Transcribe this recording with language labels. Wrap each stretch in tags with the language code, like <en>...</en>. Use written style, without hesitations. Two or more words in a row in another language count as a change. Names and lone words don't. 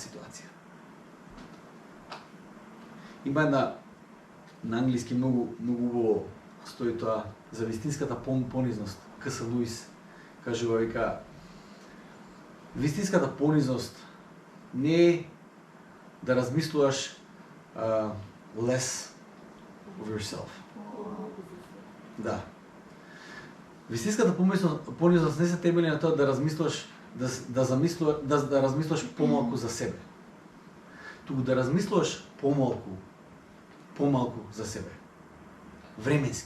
<mk>Каква и да биде таа ситуација. Има една на англиски многу убаво стои тоа за вистинската понизност. К.С. Луис кажува, вика, вистинската понизност не е да размислуваш</mk> <en>less of yourself.</en> <mk>Да. Вистинската понизност не се темели на тоа да размислуваш да размислуваш помалку за себе. Туку да размислуваш помалку за себе. Временски.</mk>